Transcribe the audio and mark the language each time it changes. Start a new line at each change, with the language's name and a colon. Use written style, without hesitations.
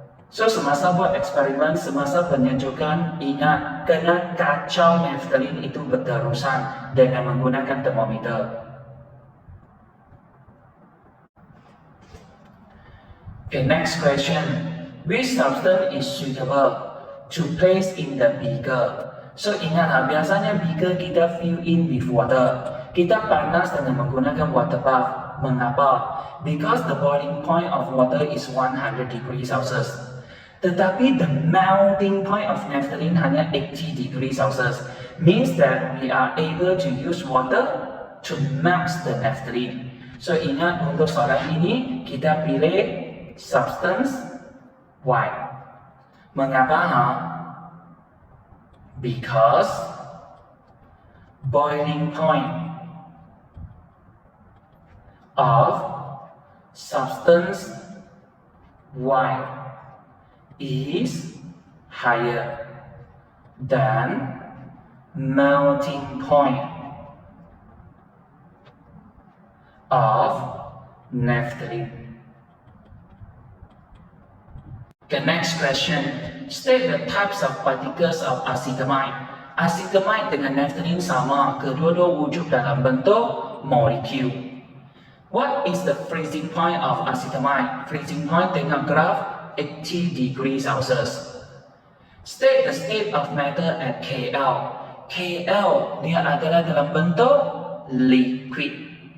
Malay: So semasa buat eksperimen, semasa penyejukan, ingat kena kacau naphthalene itu berterusan dengan menggunakan termometer.
English: Okay, next question. Which substance is suitable to place in the beaker?
Malay: So ingat biasanya beaker kita
English: fill in with water.
Malay: Kita panas dengan menggunakan water bath. Mengapa?
English: Because the boiling point of water is 100 degrees Celsius. Tetapi the melting point of naphthalene hanya 80 degrees Celsius. Means that we are able to use water to melt the naphthalene.
Malay: So ingat untuk soalan ini kita pilih substance Y. Mengapa?
English: Because boiling point of substance Y is higher than melting point of naphthalene. The next question. State the types of particles of acetamide.
Malay: Acetamide dengan naphthalene sama, kedua-dua wujud dalam bentuk molekul.
English: What is the freezing point of acetamide? Freezing point
Malay: tengok graf
English: 80 degrees Celsius. State the state of matter at KL.
Malay: KL dia adalah dalam bentuk liquid.